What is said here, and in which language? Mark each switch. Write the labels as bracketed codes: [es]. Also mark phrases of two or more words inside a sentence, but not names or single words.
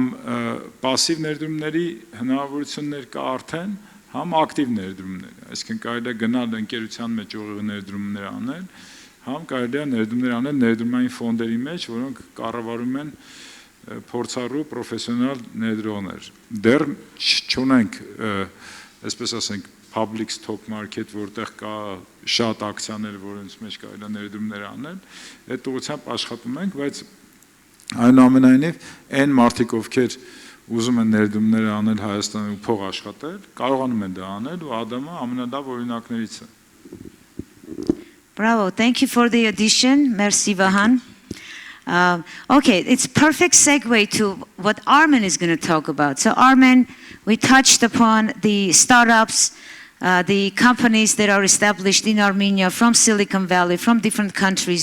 [hy] passive ներդրումների հնարավորություններ կա արդեն, համ ակտիվ ներդրումներ, այսինքն կարելի է գնալ ընկերության մեջ ուղիղ ներդրումներ անել, համ կարելի է ներդրումներ անել ներդրումային ֆոնդերի մեջ, որոնք կառավարում են փորձառու պրոֆեսիոնալ ներդրողներ։ Դեռ չունենք, այսպես ասենք, [en] public stock market, [hy] որտեղ կա շատ ակցիաներ, որոնց մեջ կարելի է ներդրումներ անել, այդ ուղղությամբ աշխատում ենք, բայց այնուամենայնիվ այն մարդիկ, ովքեր ուզում են ներդրումներ անել Հայաստանում ու փող աշխատել, կարողանում են դա անել ու Ադամը ամենալավ օրինակներից է։ [en] Bravo, thank you for the addition. Merci, Vahan. Okay, it's perfect segue to what Armen is going to talk about. So Armen, we touched upon the startups, the companies that are established in Armenia from Silicon Valley, from different countries.